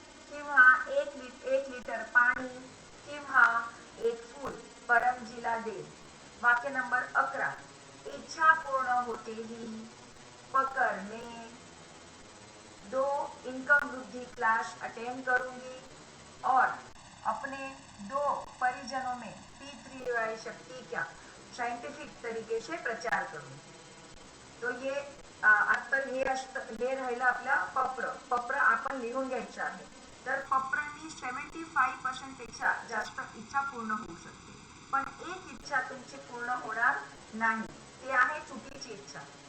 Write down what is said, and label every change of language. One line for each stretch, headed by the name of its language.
Marathi: किंवा 1 लिटर पाणी किंवा 1 फूल परमजीला दे. वाक्य नंबर 11. इच्छा पूर्ण होते ही पकडणे. 2 इनकम
Hindi: इनकम वृद्धि क्लास अटेंड करूंगी और अपने 2 परिजनों में P3Y शक्ति का सायंटिफिक तरीके से प्रचार करूंगी.
Marathi: तो हे आता हे राहिलं आपल्या पप्र आपण लिहून घ्यायचं आहे. तर पप्रांनी 75% पेक्षा जास्त इच्छा पूर्ण होऊ शकते, पण एक इच्छा तुमची पूर्ण होणार नाही, ती आहे चुकीची इच्छा.